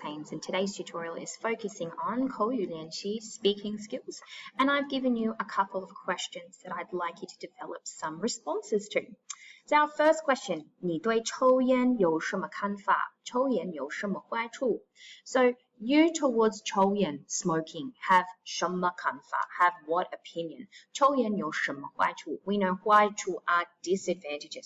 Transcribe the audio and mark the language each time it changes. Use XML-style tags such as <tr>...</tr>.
<en>Haynes, and today's tutorial is focusing on</en> <zh>口语练习</zh> <en>speaking skills. And I've given you a couple of questions that I'd like you to develop some responses to. So our first question,</en> <zh>你对抽烟有什么看法？抽烟有什么坏处？</zh> <en>So you towards 抽烟 smoking have</en> <zh>什么看法</zh> <en>have what opinion?</en> <zh>抽烟有什么坏处</zh> <en>We know 坏处 are disadvantages.</en>